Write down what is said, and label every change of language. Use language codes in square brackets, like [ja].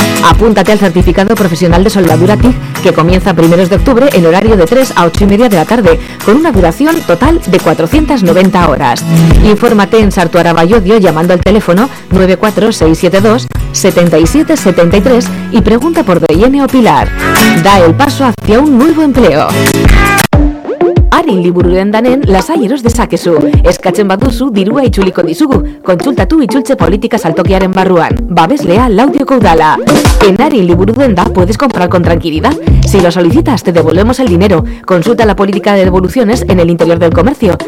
[es] Apúntate al certificado profesional de soldadura TIG que comienza a primeros de octubre en horario de 3 a 8 y media de la tarde con una duración total de 490 horas. Infórmate en Sarto Araba Llodio llamando al teléfono 94672-7773 y pregunta por Doyene o Pilar. Da el paso hacia un nuevo empleo. [eu] Arin liburuen danen lasai eros dezakezu. Eskatzen baduzu dirua itzuliko dizugu. Kontsultatu itzultze politika saltokiaren barruan. Babeslea Laudioko udala. [es] En Arin liburuen da puedes comprar con tranquilidad. Si lo solicitas te devolvemos el dinero. Consulta la política de devoluciones en el interior del comercio.